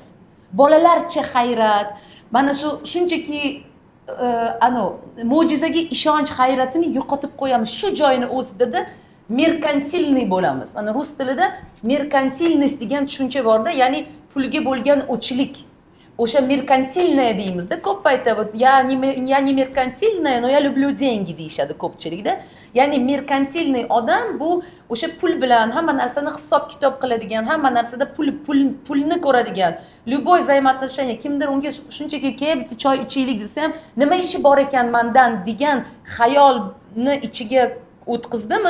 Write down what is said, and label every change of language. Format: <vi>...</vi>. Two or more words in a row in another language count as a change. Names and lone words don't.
<uz>Bolalarcha hayrat, mana shu shunchaki mo'jizaga ishonch hayratini yo'qotib qo'yamiz. Shu joyni o'zida merkantilniy bo'lamiz. Mana rus tilida merkantilность degan tushuncha bor-da, ya'ni pulga bo'lgan o'chlik. O'sha merkantilniy deymizda, ko'p aytadi,</uz> <ru>"Я не меркантильная, но я люблю деньги"</ru> <uz>deyshadi ko'pchilikda. Ya'ni merkantilniy odam bu o'sha pul bilan hamma narsani hisob-kitob qiladigan, hamma narsada pulni ko'radigan.</uz> <ru>Любой взаимоотношение,</ru> <uz>kimdir unga shunchaki "Kelib choy ichaylik" desa ham, "Nima ishi bor ekan mendan" degan xayolni ichiga o'tqizdimi?</uz>